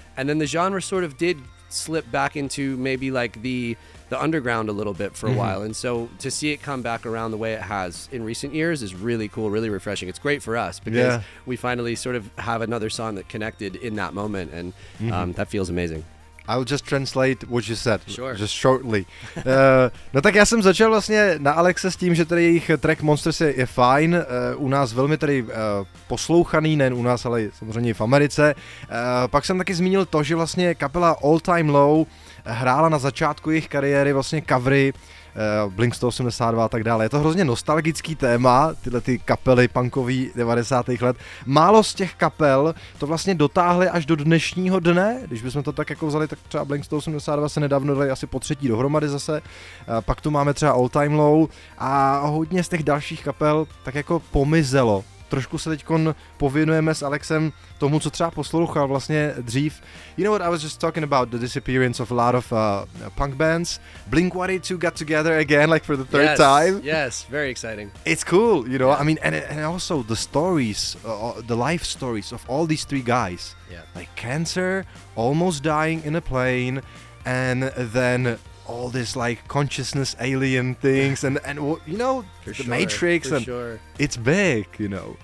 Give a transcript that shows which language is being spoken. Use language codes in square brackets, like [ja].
[en] And then the genre sort of did slip back into maybe like the underground a little bit for a while. And so to see it come back around the way it has in recent years is really cool, really refreshing. It's great for us because we finally sort of have another song that connected in that moment, and that feels amazing. I'll just translate what you said, Sure. just shortly. [cs] No tak já jsem začal vlastně na Alexe s tím, že tady jejich track Monsters je fajn, u nás velmi tady poslouchaný, nejen u nás, ale samozřejmě i v Americe. Pak jsem taky zmínil to, že vlastně kapela All Time Low hrála na začátku jejich kariéry vlastně covery Blink 182 a tak dále. Je to hrozně nostalgický téma, tyhle ty kapely punkový 90. let. Málo z těch kapel to vlastně dotáhly až do dnešního dne, když bychom to tak jako vzali, tak třeba Blink 182 se nedávno dali asi po třetí dohromady zase, pak tu máme třeba All Time Low a hodně z těch dalších kapel tak jako pomizelo. Trošku se teďkon pověnujeme s Alexem tomu, co třeba poslouchal vlastně dřív. [en] You know what, I was just talking about the disappearance of a lot of punk bands. Blink-182 got together again, like for the third time. Yes, very exciting. It's cool, you know, I mean, and also the stories, the life stories of all these three guys. Yeah. Like cancer, almost dying in a plane, and then all this like consciousness alien things and you know, the Matrix, and it's big, you know.